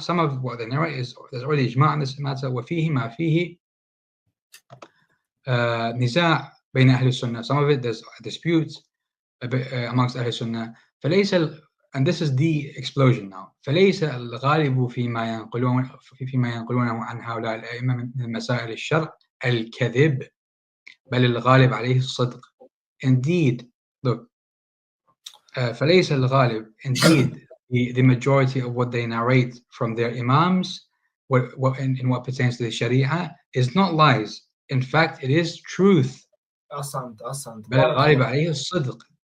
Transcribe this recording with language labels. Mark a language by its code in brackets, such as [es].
[en] Some of what they narrate is there's already إجماع on this matter. [ar] وفيه ما فيه نزاع بين أهل السنة. [en] Some of it there's disputes amongst أهل السنة. [ar] فليس [en] and this is the explosion now. [ar] فليس الغالب فيما ينقلونه عن هؤلاء الأئمة من مسائل الشرع الكذب، بل الغالب عليه الصدق. [en] Indeed, look, [ar] فليس الغالب. [en] Indeed, the majority of what they narrate from their imams, in what pertains to the Sharia, is not lies. In fact, it is truth. [ar] أحسنت. بل الغالب عليه الصدق.